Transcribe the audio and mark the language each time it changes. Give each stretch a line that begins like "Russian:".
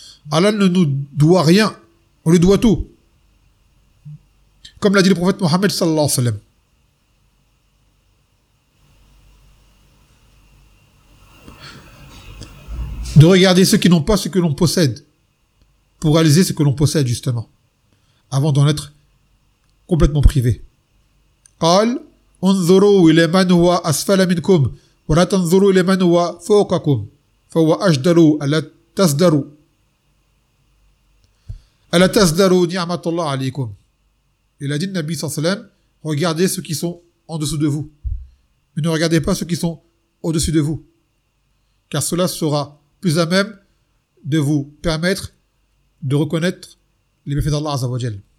French: Allah ne nous doit rien, on lui doit tout. Comme l'a dit le prophète Mohammed sallallahu alayhi wa sallam. De regarder ceux qui n'ont pas ce que l'on possède, pour réaliser ce que l'on possède justement, avant d'en être complètement privé.
Arabic: قال انظروا الى من هو اسفل منكم ولا تنظروا الى من هو فوقكم فهو اجدر الا تصدروا نعمة الله عليكم.
French: Il a dit le Nabi
Arabic: صلى الله عليه وسلم,
French: regardez ceux qui sont en dessous de vous, mais ne regardez pas ceux qui sont au-dessus de vous, car cela sera plus à même de vous permettre de reconnaître les bienfaits d'Allah Azzawajal.